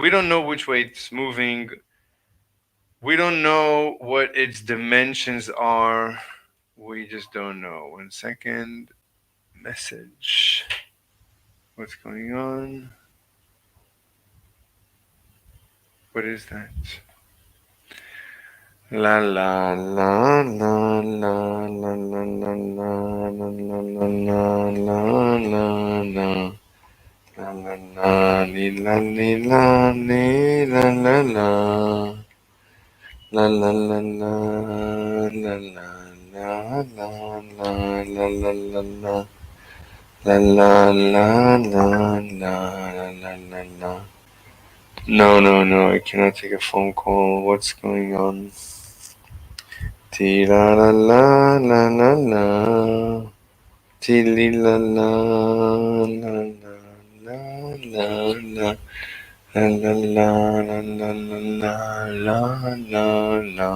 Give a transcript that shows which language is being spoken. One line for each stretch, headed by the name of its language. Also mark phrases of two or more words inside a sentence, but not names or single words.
English: We don't know which way it's moving. We don't know what its dimensions are. We just don't know. 1 second. Message. What's going on? What is that? La la la la la la la la la la la la la la la. La la la li la li la li la la la. La la la la la la la la la la la la la. La la la la la la la la. No, I cannot take a phone call. What's going on? Ti la la la la la la. Ti li la la la la la la la. La la la la la la la la la.